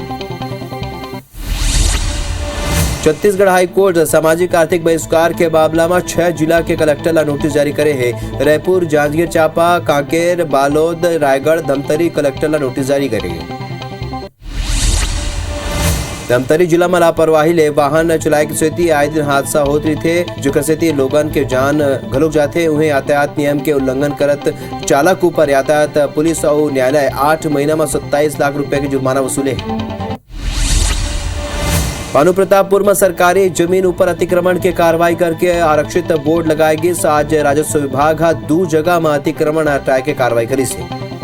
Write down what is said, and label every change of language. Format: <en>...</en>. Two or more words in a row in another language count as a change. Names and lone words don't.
<hne>छत्तीसगढ़ हाई कोर्ट सामाजिक आर्थिक बहिष्कार के मामला में 6 जिला के कलेक्टर ला नोटिस जारी करे है। रायपुर, जांजगीर चांपा, कांकेर, बालोद, रायगढ़, धमतरी कलेक्टर ला नोटिस जारी करेंगे। धमतरी जिला में लापरवाही ले वाहन चलाए की सेती आए दिन हादसा होत रही थे, जो सेती लोगन के जान घलोक जाते। उन्हें यातायात नियम के उल्लंघन करत चालक ऊपर यातायात पुलिस और न्यायालय 8 महीना में 27 लाख रुपए के जुर्माना वसूले। भानु प्रतापपुर में सरकारी जमीन ऊपर अतिक्रमण के कार्रवाई करके आरक्षित बोर्ड लगाएगी। आज राजस्व विभाग 2 जगह में अतिक्रमण हटाए के कार्रवाई करी से।</hne>